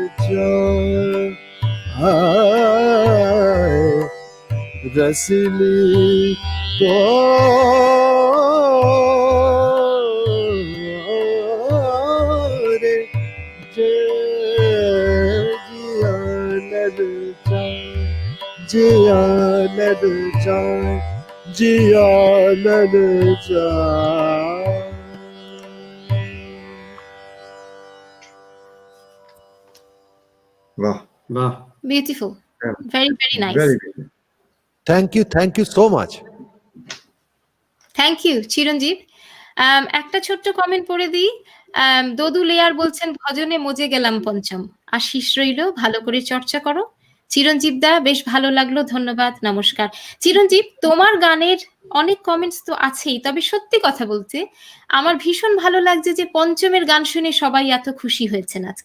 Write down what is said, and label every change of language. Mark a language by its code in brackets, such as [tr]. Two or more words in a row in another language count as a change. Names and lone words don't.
[hi] जाए रसली को रे जिया लग जाए जिया लग जाए जिया लग जाए [en] Wow. Wow. Beautiful. Yeah. Very, very nice. Very good. Thank you so much. thank you [bn] চিরঞ্জীব। একটা ছোট্ট কমেন্ট পড়ে দিই। দদু লেয়ার বলছেন ভজনে মজে গেলাম পঞ্চম, আশিস রইল, ভালো করে চর্চা করো। চিরঞ্জীব দা বেশ ভালো লাগলো, ধন্যবাদ, নমস্কার। চিরঞ্জীব, তোমার গানের অনেক কমেন্টস তো আছেই, তবে সত্যি কথা বলতে আমার ভীষণ ভালো লাগছে যে পঞ্চমের গান শুনে সবাই এত খুশি হয়েছেন আজকে।